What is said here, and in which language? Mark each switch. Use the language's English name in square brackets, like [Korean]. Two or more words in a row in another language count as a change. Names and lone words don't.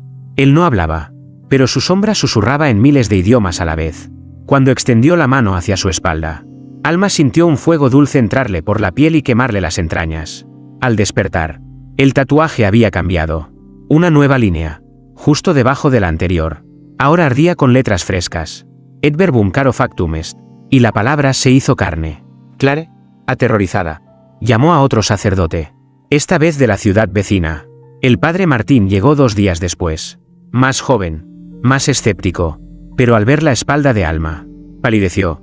[Spanish] Él no hablaba, pero su sombra susurraba en miles de idiomas a la vez. Cuando extendió la mano hacia su espalda, Alma sintió un fuego dulce entrarle por la piel y quemarle las entrañas. Al despertar, el tatuaje había cambiado. Una nueva línea, justo debajo de la anterior, ahora ardía con letras frescas. [Latin] «Et verbum caro factum est», [Spanish] y la palabra se hizo carne. Clara, aterrorizada, llamó a otro sacerdote, esta vez de la ciudad vecina. El padre Martín llegó 2 días después. Más joven, más escéptico, pero al ver la espalda de Alma, palideció.